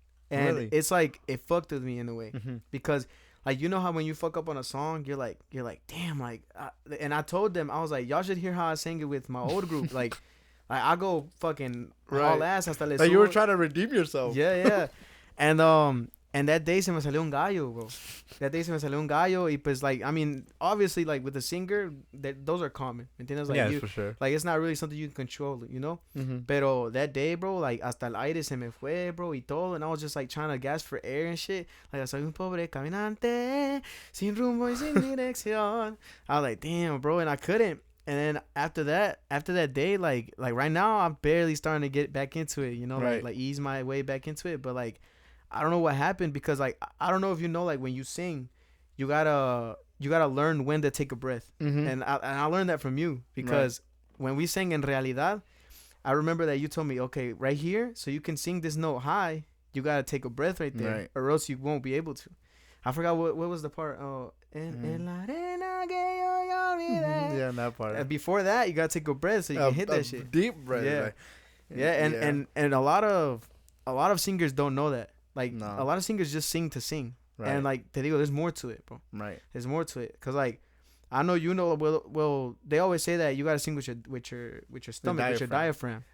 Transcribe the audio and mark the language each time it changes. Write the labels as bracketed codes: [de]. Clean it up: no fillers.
[en] And Really? it's like, it fucked with me in a way. Mm-hmm. Because, like, you know how when you fuck up on a song, you're like, damn, like, and I told them, I was like, y'all should hear how I sang it with my old group. Like, I go fucking all ass [es] hasta le [en] Like you were [es] subo. [en] trying to redeem yourself. Yeah. And that day [es] se me salió un gallo, bro. [en] That day [es] se me salió un gallo. Y pues, [en] like, I mean, obviously, like, with a singer, those are common. [es] ¿Entiendes? Like, [en] Yeah, for sure. like, it's not really something you can control, you know? Mm-hmm. [es] Pero [en] that day, bro, like, [es] hasta el aire se me fue, bro, y todo. [en] And I was just, like, trying to gasp for air and shit. [es] Like, soy un pobre caminante, sin rumbo y sin dirección. [en] I was like, damn, bro. And I couldn't. And then after that day, like right now, I'm barely starting to get back into it, you know? Right. Like, ease my way back into it. But, like, I don't know what happened because, like, I don't know if you know, like, when you sing, you gotta learn when to take a breath. Mm-hmm. And I learned that from you because when we sang En Realidad, I remember that you told me, okay, right here, so you can sing this note high, you gotta take a breath right there, Right. or else you won't be able to. I forgot what was the part. [es] Oh, en la arena que yo olvidé. [en] Yeah, that part. Before that, you gotta take a breath so you can hit that shit. Deep breath. Yeah. Like, Yeah, and a lot of singers don't know that. Like, No. a lot of singers just sing to sing. Right. And, like, [es] te digo, [en] there's more to it, bro. Right. There's more to it. Because, like, I know you know, well, they always say that you got to sing with your stomach, with your diaphragm.